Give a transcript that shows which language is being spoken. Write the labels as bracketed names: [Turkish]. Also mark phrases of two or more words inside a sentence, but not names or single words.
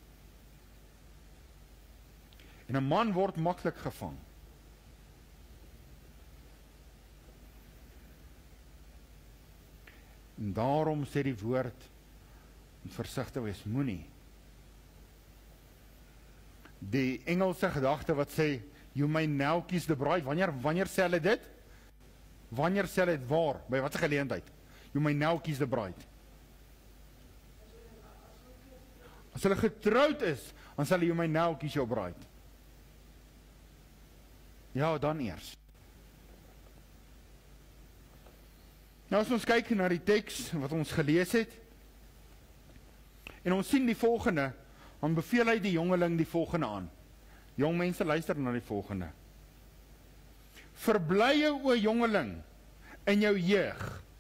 [Afrikaans] En 'n man word maklik gevang. En daarom sê die woord, versigtig wees, moenie. Die Engelse gedagte wat sê, [English] you may now kiss the bride, [Afrikaans] wanneer sê hulle dit? Wanneer sê hulle dit waar? By wat 'n geleentheid? [English] You may now kiss the bride. [Afrikaans] As hulle getroud is, dan sê hulle, [English] you may now kiss your bride. [Afrikaans] Ja, dan eers. Nou as ons kyk na die teks wat ons gelees het, en ons sien die volgende, dan beveel hy die jongeling die volgende aan. Jong mense, luister na die volgende. Verbly jou, o jongeling, in jou jeug.